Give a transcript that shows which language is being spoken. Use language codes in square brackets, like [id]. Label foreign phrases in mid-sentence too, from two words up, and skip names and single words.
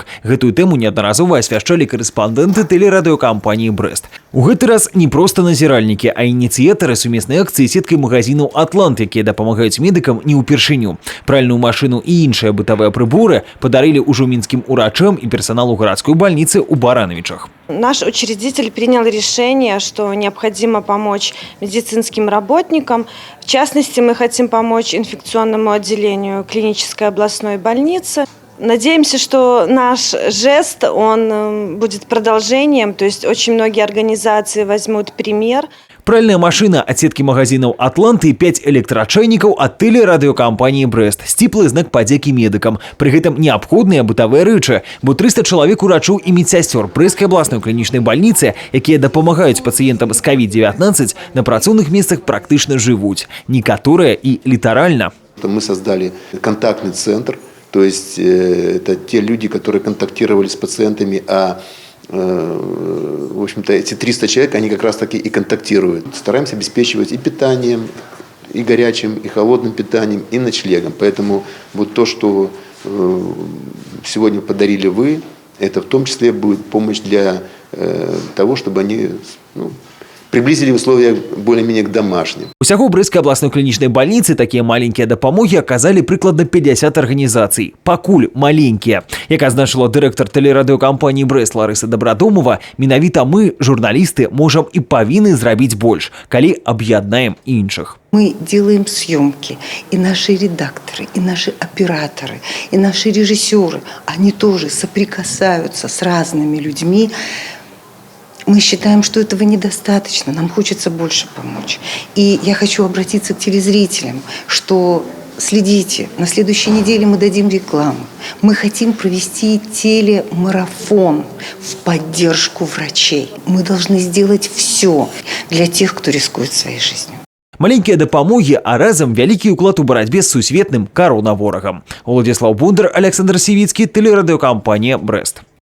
[be] Гэтую тэму неаднаразова асвяшчалі карэспандэнты тэлерадыёкампаніі «Брэст». У гэты раз не проста назіральнікі, а ініцыятары сумеснай акцыі сеткай магазінаў «Атлант», якія дапамагаюць медыкам не ўпершыню. Пральную машыну і іншыя бытавыя прыборы падарылі ўжо мінскім урачам [ru] и персоналу городской больницы у Барановичах. Наш учредитель принял решение, что необходимо помочь медицинским работникам. В частности, мы хотим помочь инфекционному отделению клинической областной больницы. Надеемся, что наш жест, он будет продолжением, то есть очень многие организации возьмут пример. [be] Пральная машина [ru] от сетки магазинов [be] «Атланты» и 5 электрачайников от тэлерадыёкампаніі «Брэст». Сціплы знак падзякі медыкам. Пры гэтым неабходныя бытавыя рэчы, бо 300 чалавек урачоў і медсясцёр Брэсцкай абласной клінічнай больніцы, якія дапамагаюць пацыентам з COVID-19, на працоўных месцах практычна жывуць. Некаторыя і літаральна. [ru] Мы создали контактный центр, то есть это те люди, которые контактировали с пациентами, в общем-то, эти 300 человек, они как раз таки и контактируют. Стараемся обеспечивать и питанием, и горячим, и холодным питанием, и ночлегом. Поэтому вот то, что сегодня подарили вы, это в том числе будет помощь для того, чтобы они приблизили условия более-менее к домашним. [be] Усяго ў Брэсцкай абласной клінічнай больніцы такія маленькія дапамогі аказалі прыкладна 50 арганізацый. Пакуль маленькія. Як азначыла дырэктар тэлерадыёкампаніі «Брэст» Ларыса Добрадомова, менавіта мы, журналісты, можам і павінны зрабіць больш, калі аб'яднаем іншых. [ru] Мы делаем съемки, и наши редакторы, и наши операторы, и наши режиссеры, они тоже соприкасаются с разными людьми. Мы считаем, что этого недостаточно, нам хочется больше помочь. И я хочу обратиться к телезрителям, что следите, на следующей неделе мы дадим рекламу. Мы хотим провести телемарафон в поддержку врачей. Мы должны сделать все для тех, кто рискует своей жизнью. [be] Маленькія дапамогі, а разам вялікі ўклад у барацьбе з сусветным каронаворагам. Владислав Бондар, Александр Сівіцкі, тэлерадыёкампанія «Брэст».